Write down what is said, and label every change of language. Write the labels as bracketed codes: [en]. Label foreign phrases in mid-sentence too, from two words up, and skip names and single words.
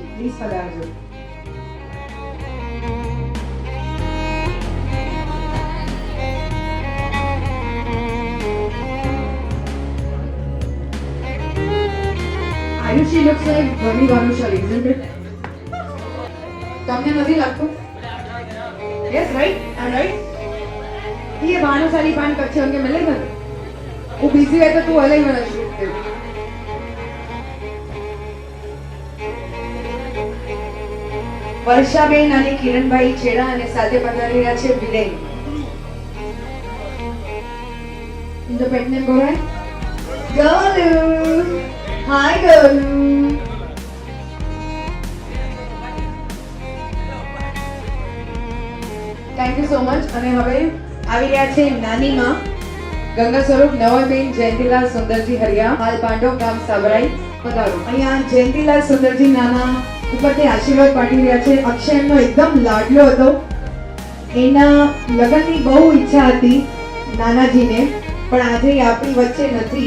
[gu] પ્લીઝ પધારજો. આયુષી [en] looks like [gu] ભણી ભાનુશાલી, [en] isn't it? [gu] તમને નથી લાગતું? [en] Yes, right? I'm right? [hi] ये भानुशाली पान कच्चे होंगे मिलेगा. वो बिजी है तो तू अलग वाला शूट कर. [gu] વર્ષાબેન અને કિરણભાઈ છેડા અને સાથે પધારી રહ્યા છે વિનય. [en] The pet name go right? Golu. Hi Golu. Thank you so much. [gu] અને હવે આવી રહ્યા છે નાની માં ગંગા સ્વરૂપ નવાબેન જયંતિલાલ સુંદરજી હરિયા, હાલ પાંડવ ગામ સાબરાઈ. પધારો. અહીંયા જયંતિલાલ સુંદરજી નાના ઉપરથી આશીર્વાદ પાઠવી રહ્યા છે. અક્ષય એમનો એકદમ લાડલો હતો. એના લગ્નની બહુ ઈચ્છા હતી નાનાજીને, પણ આજે એ આપણી વચ્ચે નથી.